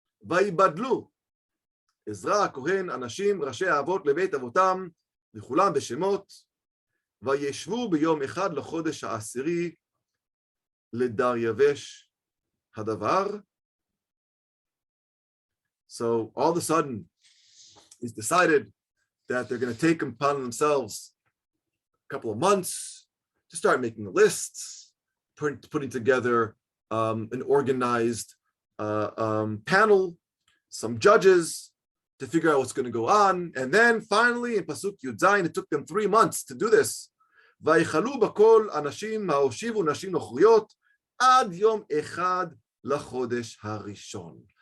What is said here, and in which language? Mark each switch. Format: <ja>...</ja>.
<he>ויבדלו עזרא הכהן אנשים ראשי האבות לבית אבותם לכולם בשמות וישבו ביום אחד לחודש העשירי לדריווש הדבר.</he> <en>So all of a sudden it's decided that they're going to take upon themselves a couple of months to start making the lists, putting together an organized panel, some judges to figure out what's going to go on. And then finally in Pasuk Yud Zayin, it took them 3 months to do this.</en> <he>ויחלו בכל אנשים ההושיבו נשים נוכריות עד יום אחד לחודש הראשון.</he>